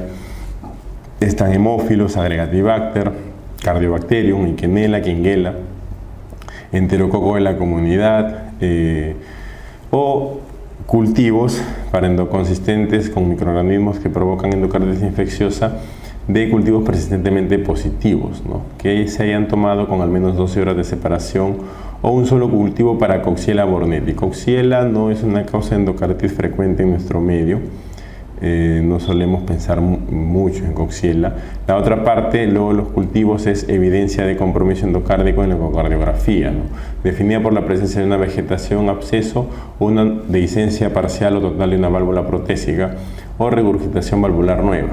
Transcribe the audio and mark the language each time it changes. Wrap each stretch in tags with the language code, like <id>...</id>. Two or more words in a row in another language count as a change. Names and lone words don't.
<es>Están hemófilos, Agregatibacter, Cardiobacterium, Iquenella, Quinguela, Enterococo de la comunidad, o cultivos para endoconsistentes con microorganismos que provocan endocarditis infecciosa de cultivos persistentemente positivos, ¿no? Que se hayan tomado con al menos 12 horas de separación, o un solo cultivo para Coxiella bornetti. Coxiella no es una causa de endocarditis frecuente en nuestro medio. No solemos pensar mucho en Coxiella. La otra parte, luego los cultivos, es evidencia de compromiso endocárdico en la ecocardiografía, ¿no? Definida por la presencia de una vegetación, absceso, o una dehiscencia parcial o total de una válvula protésica o regurgitación valvular nueva.</es>